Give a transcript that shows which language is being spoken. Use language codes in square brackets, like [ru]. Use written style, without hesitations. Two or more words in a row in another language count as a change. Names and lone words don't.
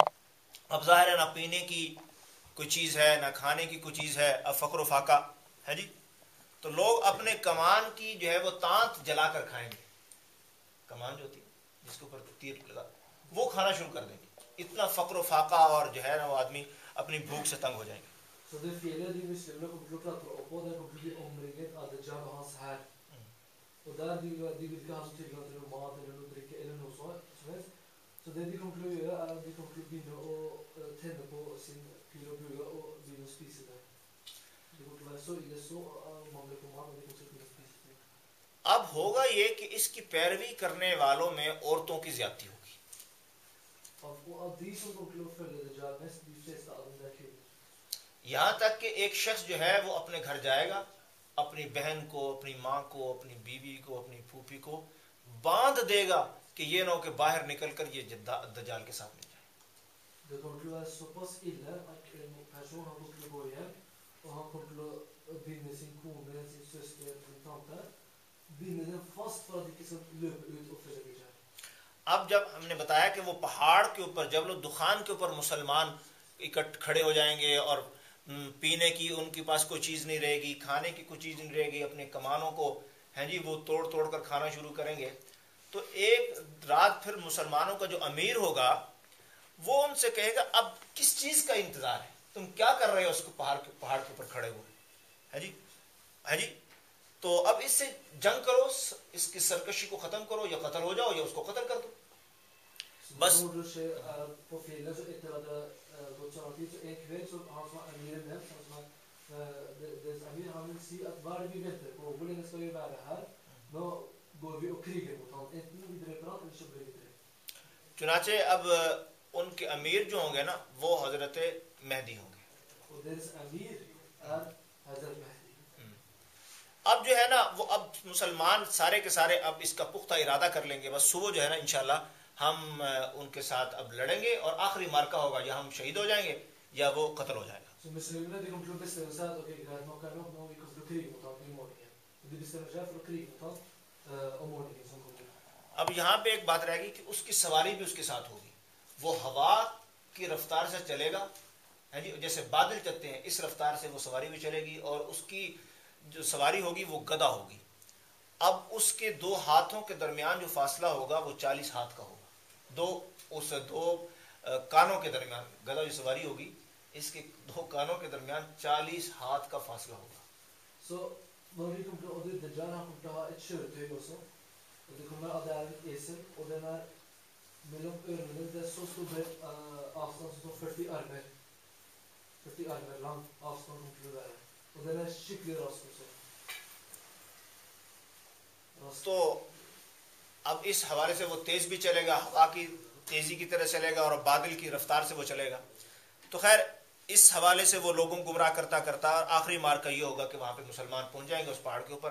[ur] اب ظاہر ہے نہ پینے کی کوئی چیز ہے, نہ کھانے کی کوئی چیز ہے, اب فقر و فاقہ ہے جی. تو لوگ اپنے کمان کی جو ہے وہ تانت جلا کر کھائیں گے. کمان جو ہوتی ہے جس کے اوپر تیر لگا, وہ کھانا شروع کر دیں گے. اتنا فقر و فاقہ اور جو ہے نا وہ آدمی اپنی بھوک سے تنگ ہو جائیں گے. [no] Så det fjellet de muslimene kommer til å klatre opp på, det kommer til å bli omringet av Dajjal og hans hær. Og der de vil ikke ha så tilgang til noe mat eller noe drikke eller noe som helst. Så det de kommer til å gjøre er at de kommer til å begynne å tenne på sin pil og bue og begynne å spise det. Det kommer til å være så ille så mangler på mat, og de kommer til å begynne å spise det. [ur] اب ہوگا یہ کہ اس کی پیروی کرنے والوں میں عورتوں کی زیادتی ہوگی. [no] Av de som kommer til å følge Dajjal mest, de fleste av dem er kvinner. [ur] یہاں تک کہ ایک شخص جو ہے وہ اپنے گھر جائے گا, اپنی بہن کو, اپنی ماں کو, اپنی بیوی کو, اپنی پھوپھی کو باندھ دے گا کہ یہ نہ ہو کہ باہر نکل کر یہ دجال کے ساتھ مل جائے. [no] Det kommer til å være såpass ille at en person har gått til å gå hjem, og han kommer til å binde sin kone, sin søster, sin tante, binde dem fast for at de ikke skal løpe ut og følge Dajjal. [ur] اب جب ہم نے بتایا کہ وہ پہاڑ کے اوپر جبل الدخان کے اوپر مسلمان کھڑے ہو جائیں گے اور پینے کی ان کے پاس کوئی چیز نہیں رہے گی, کھانے کی کوئی چیز نہیں رہے گی, اپنے کمانوں کو ہیں جی وہ توڑ توڑ کر کھانا شروع کریں گے. تو ایک رات پھر مسلمانوں کا جو امیر ہوگا وہ ان سے کہے گا اب کس چیز کا انتظار ہے, تم کیا کر رہے ہو اس کو پہاڑ کے اوپر کھڑے ہوئے ہیں جی, ہے جی. تو اب اس سے جنگ کرو, اس کی سرکشی کو ختم کرو, یا قتل ہو جاؤ یا اس کو قتل کر دو بس. [no] På fjellet så etter at det har gått sånn tid, så en kveld så han som er emiren nevnt, han som er deres emir, han vil si at hva er det vi venter på, hvor lenge skal vi være her, nå går vi og kriger mot han, enten vi dreper han eller så blir vi drept. [ur] چنانچہ اب ان کے امیر جو ہوں گے نا وہ حضرت مہدی ہوں گے. [no] Og deres emir er Hazrat Mehdi. [ur] اب جو ہے نا وہ اب مسلمان سارے کے سارے اب اس کا پختہ ارادہ کر لیں گے, بس صبح جو ہے نا انشاءاللہ ہم ان کے ساتھ اب لڑیں گے اور آخری مارکہ ہوگا, یا ہم شہید ہو جائیں گے یا وہ قتل ہو جائے گا. [no] Så muslimene de kommer til å bestemme seg at ok, greit nok er nok, nå vi kommer til å krige mot han i morgen. Og de bestemmer seg for å krige mot han om morgenen som kommer. [ur] اب یہاں پہ ایک بات رہے گی کہ اس کی سواری بھی اس کے ساتھ ہوگی. وہ ہوا کی رفتار سے چلے گا ہے جی, جیسے بادل چلتے ہیں اس رفتار سے وہ سواری بھی چلے گی, اور اس کی جو سواری ہوگی وہ گدا ہوگی. اب اس کے دو ہاتھوں کے درمیان جو فاصلہ ہوگا وہ 40 ہاتھ کا ہوگا. دو کانوں کے درمیان گدا جو سواری ہوگی اس کے دو کانوں کے درمیان 40 ہاتھ کا فاصلہ ہوگا. [no] Så når vi kommer til å det Dajjal, han kommer til å ha et kjøretøy også, og det kommer at det er en esel, og den er mellom ørene, det er så stor avstand som 40 armer lang avstand kommer til å være, og den er skikkelig rask også. [ur] تو اب اس حوالے سے وہ تیز بھی چلے گا, ہوا کی تیزی کی طرح چلے گا, اور بادل کی رفتار سے وہ چلے گا. تو خیر اس حوالے سے وہ لوگوں کو گمراہ کرتا کرتا آخری مارکہ یہ ہوگا کہ وہاں پہ مسلمان پہنچ جائیں گے اس پہاڑ کے اوپر.